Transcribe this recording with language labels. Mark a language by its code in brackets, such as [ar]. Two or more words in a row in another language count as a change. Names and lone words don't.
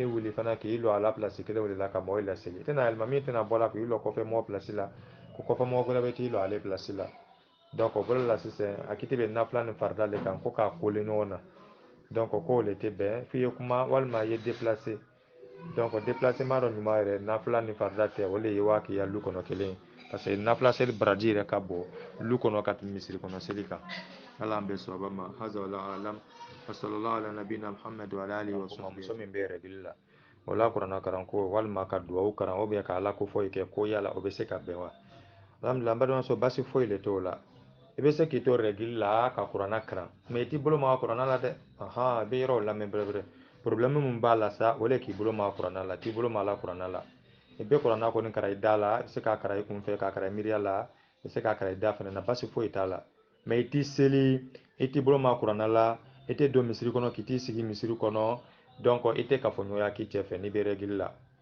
[bm] wuli fana k'i lɔ a la place kelen de la ka mɔgɔw laseli i tɛna alimami tɛna bɔ la k'i lɔ kɔfɛ mɔgɔ place la ko kɔfɛ mɔgɔ wɛrɛ bɛ t'i lɔ ale place la donc o bolo la sisan a kiti bɛ nafila ni farida le kan ko k'a kole ɲɔgɔn na donc k'o le tɛ bɛn f'i ye kuma walima i ye [fr] déplacé donc déplacement [bm] dɔ ɲuman yɛrɛ nafila ni farida tɛ o le ye waa k'i ya lu kɔnɔ kelen [fr] parce que [bm] nafila seli baraji yɛrɛ ka bon lu kɔnɔ ka tɛmɛ misiri kɔnɔ seli kan ala an bɛ sababa ma [ar] هذا والله أعلم وصلى الله على نبينا محمد وعلى آله وصحبه [bm] muso min bɛ règle la o la kuranna karanko walima ka duwawu karan [fr] ou bien [bm] ka ala ko foyi kɛ ko yala o bɛ se ka bɛn wa alhamdulillah n balimamuso basi foyi le t'o la i bɛ se k'i to règle la ka kuranna karan mais i t'i bolo maga kuranna la dɛ i bɛ yɔrɔw lamɛn bɛrɛbɛrɛ problème min b'a la sa o le k'i bolo maga kuranna la t'i bolo maga la kuranna la i bɛ kuranna kɔni karan i da la i bɛ se k'a karan i kunfɛ k'a karan i miiriya la i bɛ se k'a karan i da fana na basi foyi t'a la mais i t'i seli i t'i bolo maga kuranna la i tɛ don misiri kɔnɔ k'i t'i sigi misiri kɔnɔ donc i tɛ kafoɲɔgɔnya k'i cɛ fɛ n'i bɛ règle la